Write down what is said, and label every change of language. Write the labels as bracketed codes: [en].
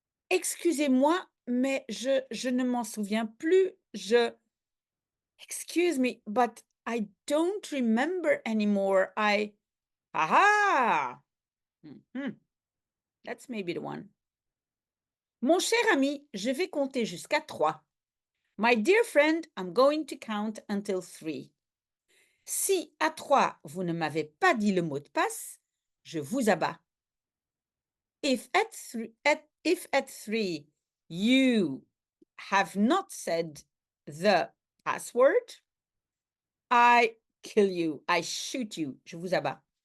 [fr] Excusez-moi, mais je ne m'en souviens plus. [en] Excuse me, but I don't remember anymore. Aha! That's maybe the one. [fr] Mon cher ami, je vais compter jusqu'à 3. [en] My dear friend, I'm going to count until 3. [fr] Si à 3, vous ne m'avez pas dit le mot de passe, je vous abats. [en] If at 3 you have not said the password, I kill you, I shoot you, [fr] je vous abats.